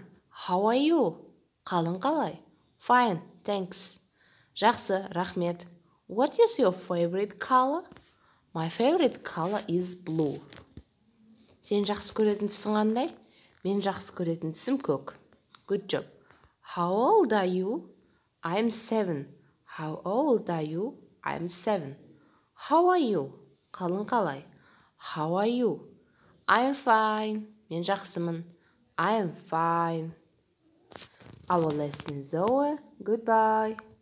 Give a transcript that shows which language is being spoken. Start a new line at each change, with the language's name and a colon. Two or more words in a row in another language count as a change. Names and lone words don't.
English: How are you?
Kazakh: Қалың қалай?
English: Fine, thanks.
Kazakh: Жақсы, рахмет.
English: What is your favorite color? My favorite color is blue.
Kazakh: Сен жақсы көретін түсің қандай? Мен жақсы көретін түсім көк.
English: Good job. How old are you? I'm 7. How old are you? I'm 7. How are you?
Kazakh: Қалың қалай?
English: How are you? I'm fine.
Kazakh: Мен жақсымын.
English: I'm fine. Our lesson is over. Goodbye.